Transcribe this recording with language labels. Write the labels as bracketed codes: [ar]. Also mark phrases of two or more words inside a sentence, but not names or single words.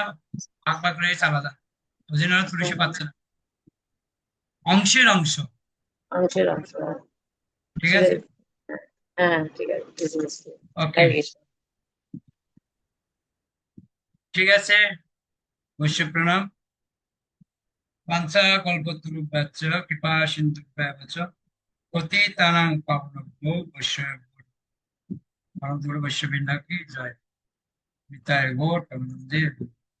[bn] ভাগ রয়েছে আলাদা, ওই জন্য তুলসী পাচ্ছে না। অংশের অংশ। অংশের অংশ। ঠিক আছে? হ্যাঁ, ঠিক আছে। ওকে, ঠিক আছে। বৈশ্য প্রণাম। [sa] বাঞ্ছা কল্পতরুভ্যশ্চ কৃপা সিন্ধুভ্যেব চ পতিতানাং পাবনেভ্যো বৈষ্ণবেভ্যো নমঃ। [bn] বৈষ্ণববৃন্দ কি জয়। নিতাই গৌর প্রেমানন্দে।